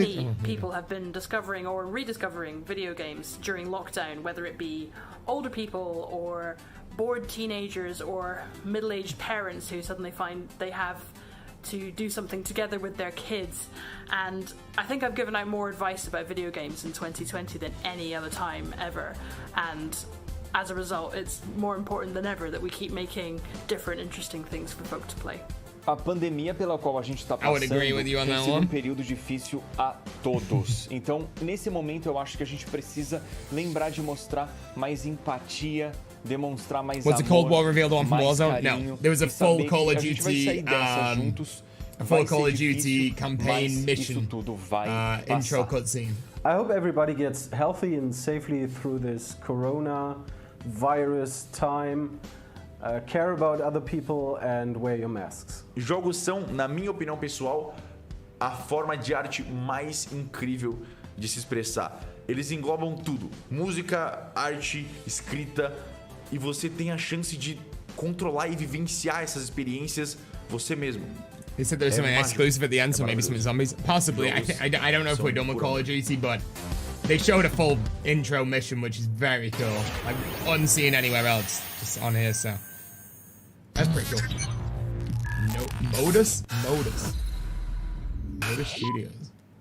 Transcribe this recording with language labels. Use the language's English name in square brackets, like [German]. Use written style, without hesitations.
[English] Many people have been discovering or rediscovering video games during lockdown, whether it be older people or bored teenagers or middle-aged parents who suddenly find they have to do something together with their kids. And I think I've given out more advice about video games in 2020 than any other time ever. And as a result, it's more important than ever that we keep making different, interesting things for folk to play. [Portuguese] A pandemia pela qual a gente está passando tem sido período difícil a todos. Então, nesse momento, eu acho que a gente precisa lembrar de mostrar mais empatia, demonstrar mais amor, [English] Was the Cold War revealed on from Warzone? [Portuguese] carinho, [English] No. There was a full Call of Duty campaign mission intro cutscene. I hope everybody gets healthy and safely through this corona virus time. Care about other people and wear your masks. [Portuguese] Jogos são, na minha opinião pessoal, a forma de arte mais incrível de se expressar. Eles englobam tudo: música, arte, escrita, e você tem a chance de controlar e vivenciar essas experiências você mesmo. [English] They said there's something exclusive at the end, so maybe some zombies. Possibly. I don't know if we're done with Call of Duty, but they showed a full intro mission, which is very cool. Like, unseen anywhere else, just on here, so. That's pretty cool. No, Modus Studios.